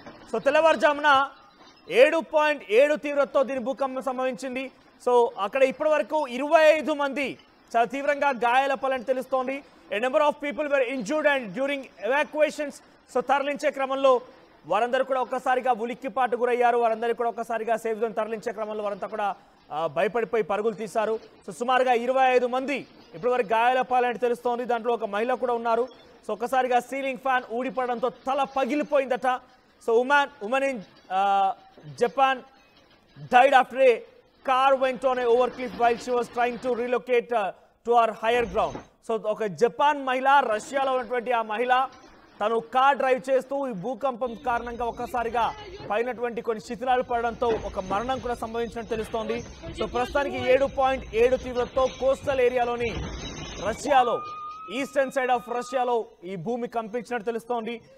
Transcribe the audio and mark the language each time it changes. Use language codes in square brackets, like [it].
[te] So తెల్లవారుజామున 7.7 తీవ్రతతో దీని భూకంపం సంభవించింది. సో అక్కడ ఇప్పటి వరకు 25 మంది చాలా తీవ్రంగా గాయాల పాలని తెలుస్తోంది. [en] A number of people were injured and during evacuations. [te] So తరలించే క్రమంలో వారందరూ కూడా ఒక్కసారిగా ఉలిక్కిపాటు గురయ్యారు. వారందరూ కూడా ఒక్కసారిగా సేఫ్ జోన్ తరలించే క్రమంలో వారంతా కూడా భయపడిపోయి పరుగులు తీశారు. సో సుమారుగా 25 మంది ఇప్పటివరకు గాయాల పాలని తెలుస్తోంది. దాంట్లో ఒక మహిళ కూడా ఉన్నారు. సో ఒక్కసారిగా సీలింగ్ ఫ్యాన్ ఊడిపడడంతో తల పగిలిపోయిందట. [en] So women in Japan died after a car went on a overcliff while she was trying to relocate to her higher ground. [te] So ఒక జపాన్ మహిళ, రష్యాలో ఉన్నటువంటి ఆ మహిళ తను కార్ డ్రైవ్ చేస్తూ ఈ భూకంపం కారణంగా ఒక్కసారిగా పైనటువంటి కొన్ని శిథిలాలు పడడంతో ఒక మరణం కూడా సంభవించినట్టు తెలుస్తోంది. సో ప్రస్తుతానికి 7.7 తీవ్రతతో కోస్టల్ ఏరియాలోని రష్యాలో ఈస్టర్న్ సైడ్ ఆఫ్ రష్యాలో ఈ భూమి కంపించినట్టు తెలుస్తోంది.